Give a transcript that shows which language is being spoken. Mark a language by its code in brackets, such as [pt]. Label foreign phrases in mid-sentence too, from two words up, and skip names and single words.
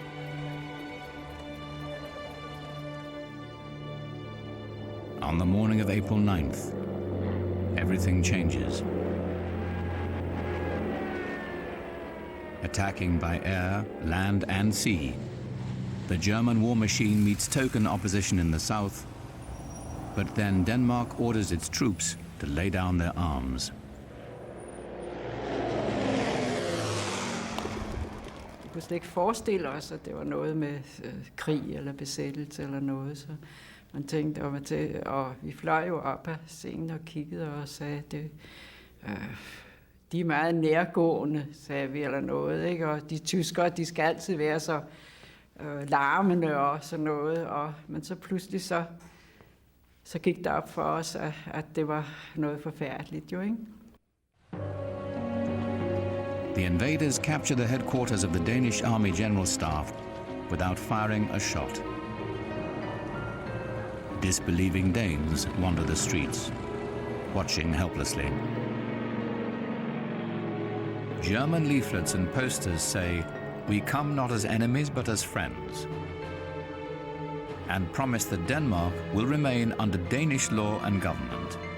[en] On the morning of April 9th, everything changes. Attacking by air, land, and sea, the German war machine meets token opposition in the south, but then Denmark orders its troops to lay down their arms. [da] Vi kunne slet ikke forestille os, at det var noget med krig eller besættelse eller noget, så man tænkte om det, og vi fløj jo op af scenen og kiggede og sagde, det, de er meget nærgående, sagde vi eller noget, ikke? Og de tyskere, de skal altid være så larmende og sådan noget, men så pludselig så gik det op for os, at det var noget forfærdeligt jo, ikke? [en] The invaders capture the headquarters of the Danish Army General Staff without firing a shot. Disbelieving Danes wander the streets, watching helplessly. German leaflets and posters say, "We come not as enemies but as friends," and promise that Denmark will remain under Danish law and government.